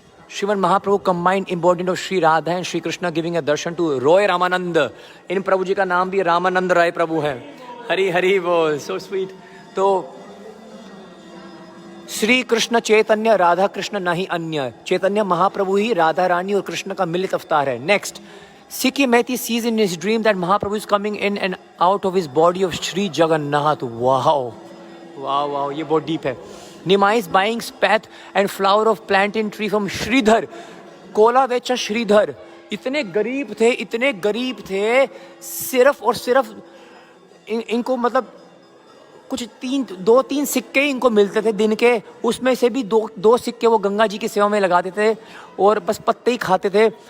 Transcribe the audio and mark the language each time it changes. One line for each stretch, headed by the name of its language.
English: Shriman Mahaprabhu combined embodiment of Shri Radha and Shri Krishna giving a darshan to Roy Ramanand.
Hindi: इन प्रभु जी का नाम भी रामानंद राय प्रभु है। हरि हरि बोल,
English: So sweet.
Hindi: तो श्री कृष्ण चैतन्य राधा कृष्ण नहीं अन्य। चैतन्य महाप्रभु ही राधा रानी और कृष्ण का मिलित अवतार है।
English: Next, Sikhi Mehti sees in his dream that Mahaprabhu is coming in and out of his body of Shri Jagannath. Wow, wow, wow,
Hindi: ये बहुत deep है।
English: Nimai is buying spat and flower of plantain tree from Shridhar.
Hindi: Cola बेचा श्रीधर। इतने गरीब थे, सिर्फ और सिर्फ इनको मतलब कुछ 2-3 सिक्के इनको मिलते थे दिन के, उसमें से भी दो सिक्के वो गंगा जी की सेवा में लगाते थे और बस पत्ते ही खाते थे।